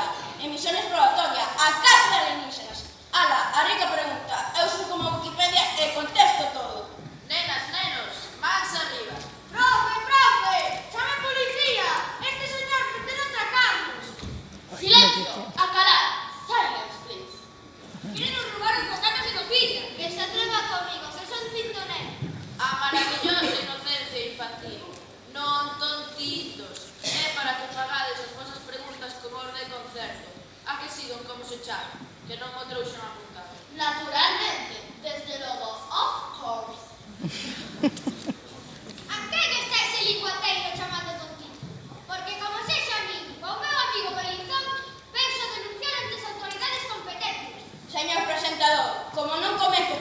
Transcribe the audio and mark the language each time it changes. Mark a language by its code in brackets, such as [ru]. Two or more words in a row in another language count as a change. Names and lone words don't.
[gl] Emisión exploratoria, a casa de alienígenas. Ala, a rica pregunta. Eu son como Wikipedia e contesto todo. Nenas, nenos, mans arriba. Profe, chame a policía. Este señor pretende atracarnos. Silencio, a calar. [en] Silence, please. [gl] Quieren nos roubar os bocatas de cocina. Que se atreva comigo, que son cintonel. A maravillosa inocencia infantil. Non tontitos. É para que fagades as vosas preguntas como os de concerto. A que sigon como se chama, que non mo trouxen apuntado. Naturalmente, desde logo, [en] of course. [gl] A quen está ese linguateiro chamando tontito? Porque como sexa a min ou meu amigo Belinzón, penso denunciar ante as autoridades competentes. Señor presentador, como non come